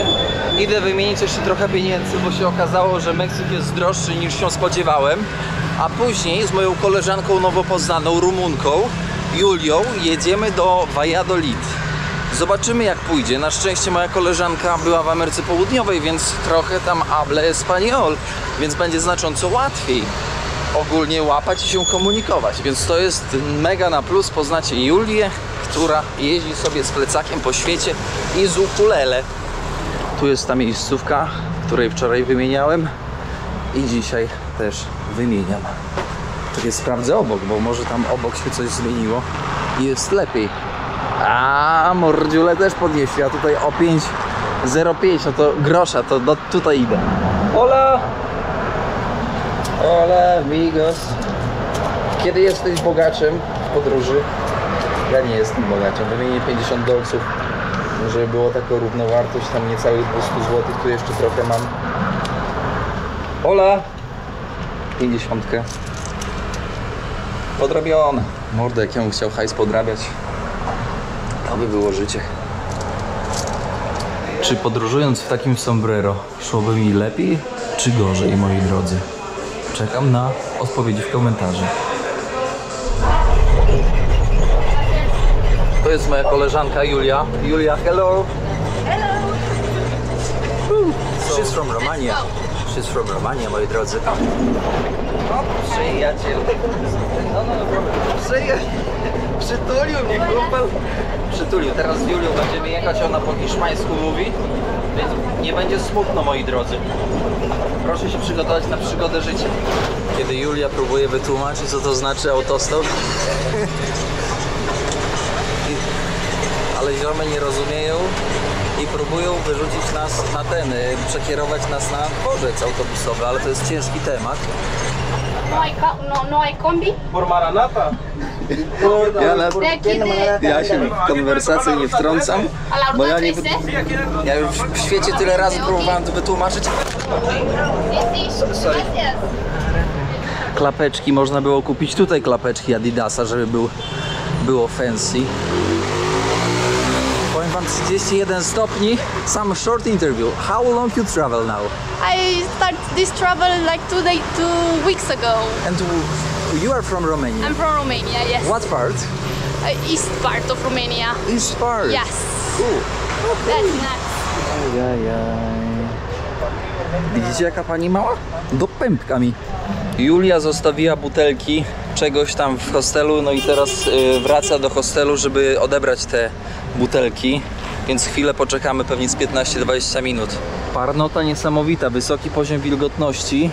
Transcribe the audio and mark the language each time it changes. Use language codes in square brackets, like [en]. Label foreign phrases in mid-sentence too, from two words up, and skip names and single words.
[pl] Idę wymienić jeszcze trochę pieniędzy, bo się okazało, że Meksyk jest droższy niż się spodziewałem. A później z moją koleżanką nowo poznaną, Rumunką, Julią, jedziemy do Valladolid. Zobaczymy jak pójdzie. Na szczęście moja koleżanka była w Ameryce Południowej, więc trochę tam [es] habla español, [pl] więc będzie znacząco łatwiej ogólnie łapać i się komunikować. Więc to jest mega na plus. Poznacie Julię, która jeździ sobie z plecakiem po świecie i z ukulele. Tu jest ta miejscówka, której wczoraj wymieniałem i dzisiaj też wymieniam. Czekaj, sprawdzę obok, bo może tam obok się coś zmieniło i jest lepiej. A mordziule też podnieśli, a tutaj o 5,05, no to grosza, to tutaj idę. [es] Hola! Hola amigos! [pl] Kiedy jesteś bogaczem w podróży? Ja nie jestem bogaczem, wymienię 50 dolców, żeby było taką równowartość, tam niecałych 200 zł, tu jeszcze trochę mam. [es] Hola! 50. [pl] Podrobione. Mordę, jak ja bym chciał hajs podrabiać. To by było życie. Czy podróżując w takim sombrero szłoby mi lepiej czy gorzej, moi drodzy? Czekam na odpowiedzi w komentarzu. To jest moja koleżanka Julia. Julia, [en] hello! Hello! She's from Romania. She's from Romania, [pl] moi drodzy. O, przyjaciel. Przytulił mnie, chłopak. Przytulił. Teraz z Julią będziemy jechać, ona po hiszpańsku mówi, więc nie będzie smutno, moi drodzy. Proszę się przygotować na przygodę życia. Kiedy Julia próbuje wytłumaczyć, co to znaczy autostop, ale ziomy nie rozumieją i próbują wyrzucić nas na ten, przekierować nas na dworzec autobusowy, ale to jest ciężki temat. [es] No hay combi? Por Maranata. [pl] Ja się w konwersację nie wtrącam, bo ja już w świecie tyle razy próbowałem to wytłumaczyć. Sorry. Klapeczki można było kupić tutaj, klapeczki Adidasa, żeby było fancy. Powiem wam 31 stopni. [en] Some short interview. How long you travel now? I started this travel like 2 weeks ago. And you are from Romania? I'm from Romania, yes. What part? East part of Romania. East part? Yes. That's nuts. [pl] Widzicie jaka pani mała? Do pępka mi. Julia zostawiła butelki czegoś tam w hostelu, no i teraz wraca do hostelu, żeby odebrać te butelki. Więc chwilę poczekamy, pewnie z 15-20 minut. Parnota niesamowita, wysoki poziom wilgotności.